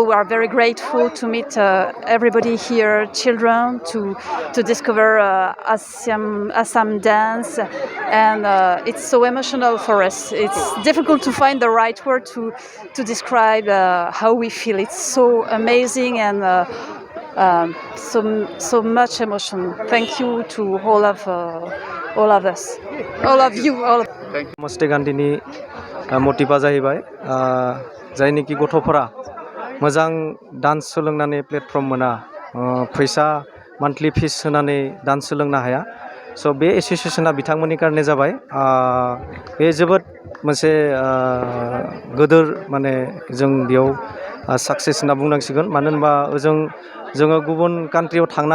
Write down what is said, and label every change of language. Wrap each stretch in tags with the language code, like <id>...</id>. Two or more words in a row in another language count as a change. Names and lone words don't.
<en>We are very grateful to meet everybody here, children, to discover Assam dance, and it's so emotional for us. It's difficult to find the right word to describe how we feel. It's so amazing and so much emotion. Thank you to all of us, all of you, all of.</en> <brx>नमस्ते गान्धीनि मटिभा जाहैबाय जायनिखि गथ'फोरा मोजां डान्स सोलोंनानै प्लेटफर्म मोना फैसा</brx> <en>monthly fees</en> <brx>होनानै डान्स सोलोंनो हाया स' बे एस'सिएशना बिथांमोननि कारणे जाबाय बे जोबोद मोनसे गोदोर माने जों बेयाव साक्सेस होनना बुंनांसिगोन मानो होनबा जोङो गुबुन कान्ट्रियाव थांनो</brx>